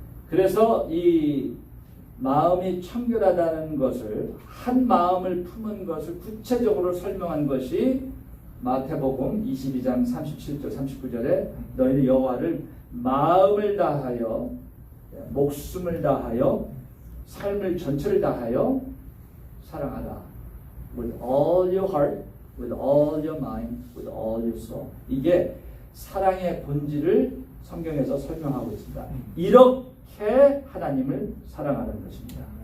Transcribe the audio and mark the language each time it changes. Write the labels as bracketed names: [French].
[Korean] 그래서 이 마음이 청결하다는 것을 한 마음을 품은 것을 구체적으로 설명한 것이 마태복음 22장 37절 39절에 너희는 여호와를 마음을 다하여 목숨을 다하여 삶을 전체를 다하여 사랑하라. [English] With all your heart, with all your mind, with all your soul. [Korean] 이게 사랑의 본질을 성경에서 설명하고 있습니다. 이렇게 하나님을 사랑하는 것입니다.